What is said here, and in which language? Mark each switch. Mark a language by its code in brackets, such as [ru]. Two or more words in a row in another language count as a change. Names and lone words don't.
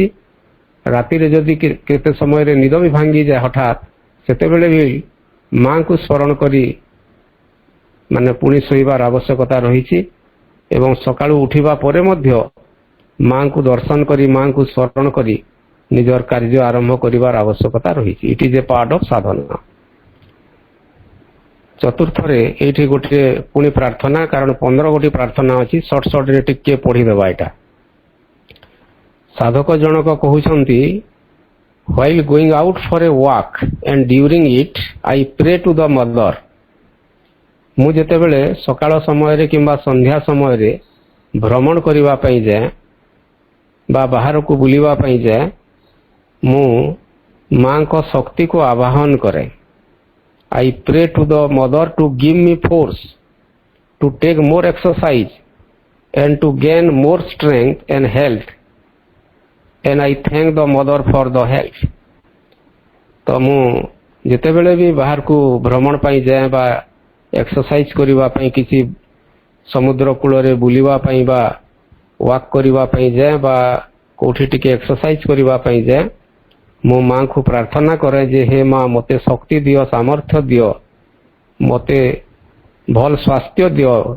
[or] ରାତିରେ ଯଦି କେତେ ସମୟରେ ନିଦ ବି ଭାଙ୍ଗିଯାଏ ହଠାତ୍, ସେତେବେଳେ ବି ମାଙ୍କୁ ସ୍ମରଣ କରି ମାନେ ପୁଣି ଶୋଇବାର ଆବଶ୍ୟକତା ରହିଛି ଏବଂ ସକାଳୁ ଉଠିବା ପରେ ମଧ୍ୟ ମାଙ୍କୁ ଦର୍ଶନ କରି, ମାଙ୍କୁ ସ୍ମରଣ କରି ନିଜର କାର୍ଯ୍ୟ ଆରମ୍ଭ କରିବାର ଆବଶ୍ୟକତା ରହିଛି। [en] It is a part of ସାଧନା। [or] ଚତୁର୍ଥରେ ଏଇଠି ଗୋଟିଏ ପୁଣି ପ୍ରାର୍ଥନା, କାରଣ 15 ଗୋଟି ପ୍ରାର୍ଥନା ଅଛି, ସର୍ଟରେ ଟିକେ ପଢ଼ିଦେବା। ଏଇଟା ସାଧକ ଜଣକ କହୁଛନ୍ତି, [en] While going out for a walk and during it, I pray to the mother. [or] ମୁଁ ଯେତେବେଳେ ସକାଳ ସମୟରେ କିମ୍ବା ସନ୍ଧ୍ୟା ସମୟରେ ଭ୍ରମଣ କରିବା ପାଇଁ ଯାଏ ବା ବାହାରକୁ ବୁଲିବା ପାଇଁ ଯାଏ, ମୁଁ ମାଙ୍କ ଶକ୍ତିକୁ ଆବାହନ କରେ। [en] I pray to the mother to give me force to take more exercise and to gain more strength and health, and I thank the mother for the help. [or] ତ ମୁଁ ଯେତେବେଳେ ବି ବାହାରକୁ ଭ୍ରମଣ ପାଇଁ ଯାଏ ବା ଏକ୍ସରସାଇଜ କରିବା ପାଇଁ, କିଛି ସମୁଦ୍ର କୂଳରେ ବୁଲିବା ପାଇଁ ବା ୱାକ୍ କରିବା ପାଇଁ ଯାଏ ବା କେଉଁଠି ଟିକେ ଏକ୍ସରସାଇଜ କରିବା ପାଇଁ ଯାଏ, ମୁଁ ମାଙ୍କୁ ପ୍ରାର୍ଥନା କରେ ଯେ ହେ ମା, ମୋତେ ଶକ୍ତି ଦିଅ, ସାମର୍ଥ୍ୟ ଦିଅ, ମୋତେ ଭଲ ସ୍ୱାସ୍ଥ୍ୟ ଦିଅ,